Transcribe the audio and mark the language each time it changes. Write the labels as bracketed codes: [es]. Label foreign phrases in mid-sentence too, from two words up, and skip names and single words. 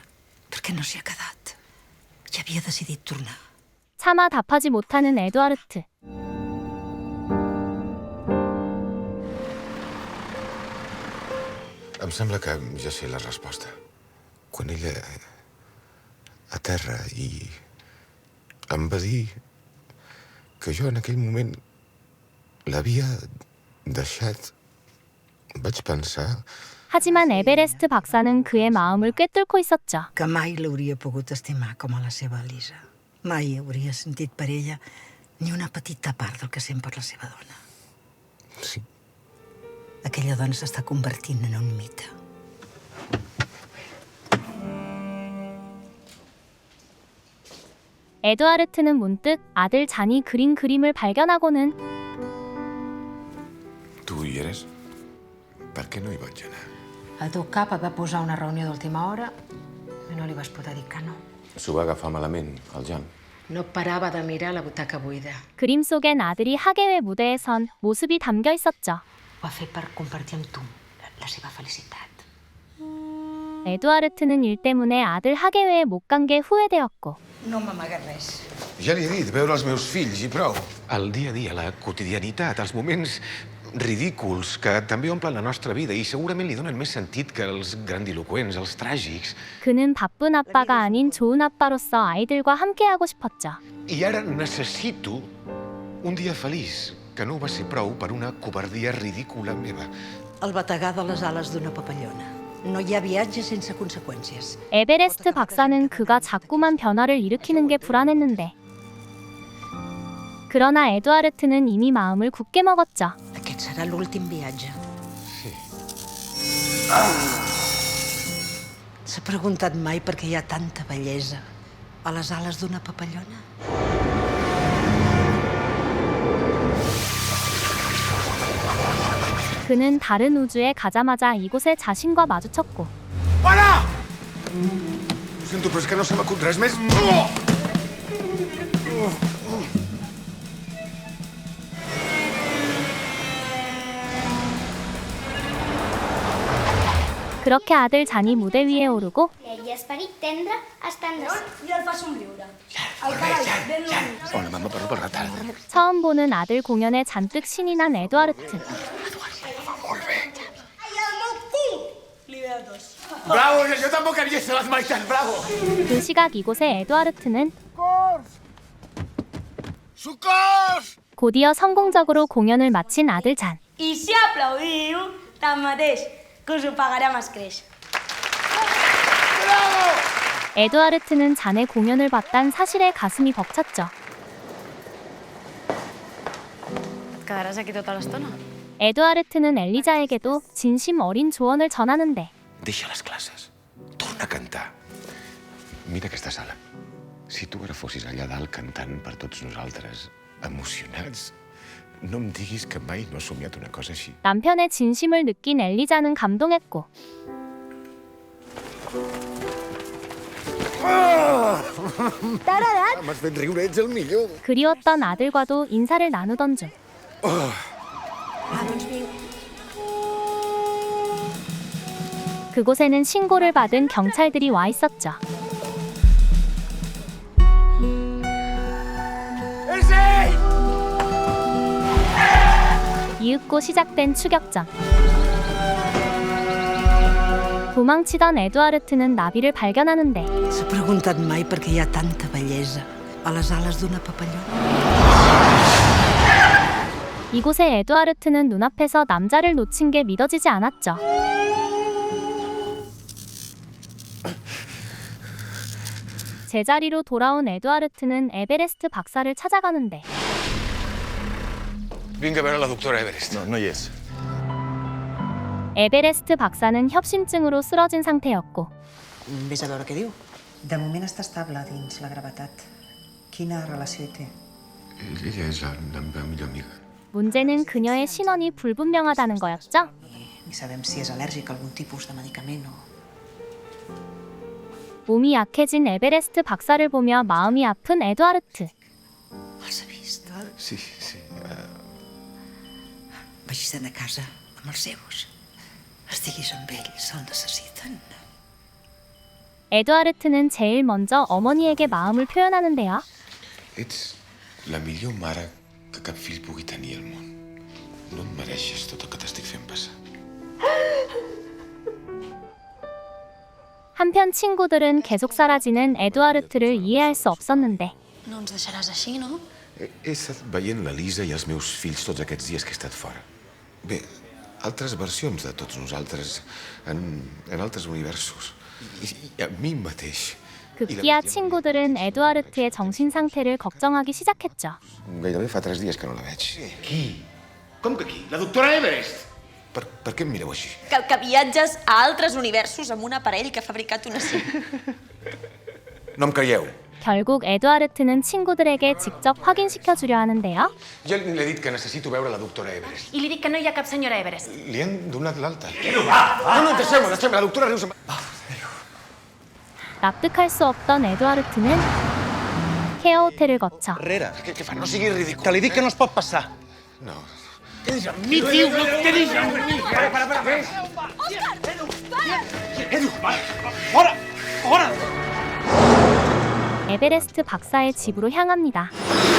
[ca] Per què no s'hi ha quedat? Ja havia decidit tornar. [ko] 차마 답하지 못하는 에드와르트. [ca] Em sembla que ja sé la resposta. Quan ella a terra i em va dir que jo en aquell moment l'havia deixat, vaig pensar [ko] 하지만 에베레스트 박사는 그의 마음을 꿰뚫고 있었죠. [ca] Que mai l'hauria pogut estimar com a la seva Elisa. Mai hauria sentit per ella ni una petita part del que sent per la seva dona. Sí. Aquella dona s'està convertint en un mite. [ko] 에드와르트는 문득 아들 잔이 그린 그림을 발견하고는 [ca] Tu hi eres? Per què no hi vaig anar? El teu cap et va posar una reunió d'última hora i no li vas poder dir que no. S'ho va agafar malament, el Jan. No parava de mirar la butaca buida. [ko] 그림 속엔 아들이 하계회 무대에 선 모습이 담겨 있었죠. [ca] Ho ha fet per compartir amb tu la seva felicitat. [ko] 에드와르트는 일 때문에 아들 하계회에 못 간 게 후회되었고 [ca] No m'amaga res. Ja li he dit, veure els meus fills i prou. El dia a dia, la quotidianitat, els moments ridículs que també omplen la nostra vida i segurament li donen més sentit que els grandiloqüents, els tràgics. [ko] 그는 바쁜 아빠가 아닌 좋은 아빠로서 아이들과 함께하고 싶었죠. [ca] I ara necessito un dia feliç, que no ho va ser prou per una covardia ridícula meva. El bategar de les ales d'una papallona. No hi ha viatge sense conseqüències. [ko] 에베레스트 박사는 그가 자꾸만 변화를 일으키는 게 불안했는데 그러나 에드와르트는 이미 마음을 굳게 먹었죠. [ca] Aquest serà l'últim viatge. Sí. S'ha preguntat mai per què hi ha tanta bellesa a les ales d'una papallona? [ko] 그는 다른 우주에 가자마자 이곳에 자신과 마주쳤고 [ca] Para! Ho sento, però és que no se m'acut res més. [ko] 그렇게 아들 잔이 무대 위에 오르고 [ca] I esperit tendre estan de... I el fa somriure. Hola, mamma, perdó pel retard. [ko] 처음 보는 아들 공연에 잔뜩 신이 난 에드와르트. [ca] Bravo, jo tampoc havia estat les meitats, bravo! [ko] 그 시각 이곳의 에드와르트는 [ca] Socors! [ko] 곧이어 성공적으로 공연을 마친 아들 잔. [ca] I si aplaudiu, tanmateix, que us ho pagaré amb escreix. [ko] 에드와르트는 잔의 공연을 봤단 사실에 가슴이 벅찼죠. [ca] Et quedaràs aquí tota l'estona? [ko] 에드와르트는 엘리자에게도 진심 어린 조언을 전하는데 [ca] Deixa les classes. Torna a cantar. Mira aquesta sala. Si tu ara fossis allà dalt cantant per tots nosaltres, emocionats, no em diguis que mai no has somiat una cosa així. [ko] 남편의 진심을 느낀 엘리자는 감동했고 [ca] T'ha agradat? M'has fet riure, ets el millor. [ko] 그리웠던 아들과도 인사를 나누던 중 그곳에는 신고를 받은 경찰들이 와 있었죠. 이윽고 시작된 추격전. 도망치던 에드와르트는 나비를 발견하는데 [ca] S'ha preguntat mai per què hi ha tanta bellesa a les ales d'una papallona? [ko] 이곳의 에드와르트는 눈앞에서 남자를 놓친 게 믿어지지 않았죠. 제자리로 돌아온 에드와르트는 에베레스트 박사를 찾아가는데 [ca] Vinc a veure la doctora Everest. No hi és. [ko] 에베레스트 박사는 협심증으로 쓰러진 상태였고 [ca] Vés a veure què diu. De moment està estable dins la gravetat. Quina relació hi té? Ella és la meva millor amiga. [ko] 문제는 그녀의 신원이 불분명하다는 거였죠. [ca] Ni sabem si és al·lèrgic a algun tipus de medicament o... [ko] 몸이 약해진 에베레스트 박사를 보며 마음이 아픈 에드와르트. [ca] Els ha vist? Sí, sí. Vagis a casa amb els seus. Estiguis amb ells, el necessiten. [ko] 에드와르트는 제일 먼저 어머니에게 마음을 표현하는데요. [ca] Ets la millor mare que cap fill pugui tenir al món. No et mereixes tot el que t'estic fent passar. [ko] 한편 친구들은 계속 사라지는 에드와르트를 이해할 수 없었는데 [ca] No ens deixaràs així, no? He estat veient la Lisa i els meus fills tots aquests dies que he estat fora. Bé, altres versions de tots nosaltres en altres universos. I a mi mateix. [ko] 급기야 친구들은 에드와르트의 정신 상태를 걱정하기 시작했죠. [ca] Gairebé fa 3 dies que no la veig. Qui? Com que qui? La doctora Everest? Per què em mireu així? Que viatges a altres universos amb un aparell que ha fabricat una sí. No em creieu? [ko] 결국 에드와르트는 친구들에게 직접 확인시켜 주려 하는데요. [ca] Jo li he dit que necessito veure la doctora Everest. I li dic que no hi ha cap senyora Everest. Li han donat l'alta. No, deixeu-me, la doctora riu se'n va. [ko] 납득할 수 없던 에드와르트는 케어 호텔을 거쳐 [ca] Rere. Què fa? No siguis ridícul. Que li dic que no es pot passar. No. Quedis amb mi, tio! Quedis amb mi! Para. Edu, fora! Fora! [ko] 에베레스트 박사의 집으로 향합니다.